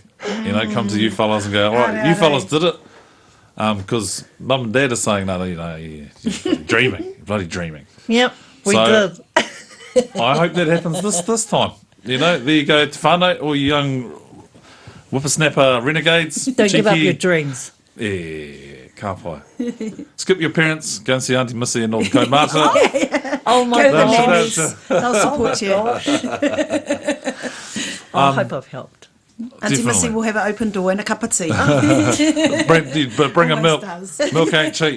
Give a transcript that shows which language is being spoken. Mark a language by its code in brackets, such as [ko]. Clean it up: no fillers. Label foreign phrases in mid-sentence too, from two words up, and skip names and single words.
[en] Come to you fellas and go, "All right, you fellas did it," because Mum and Dad are saying, "No, you're dreaming, bloody dreaming." Yep, we did. I hope that happens this time. There you go, [mi] Te whānau, [en] all you young whippersnapper renegades. Don't give up your dreams. Yeah, [mi] ka pai. [en] Skip your parents, go and see Auntie Missy and all the kaumātua. Oh my gosh. They'll support you. I hope I've helped. Auntie Missy will have an open door and a cup of tea. But bring a milk. Does. Milk ain't cheap.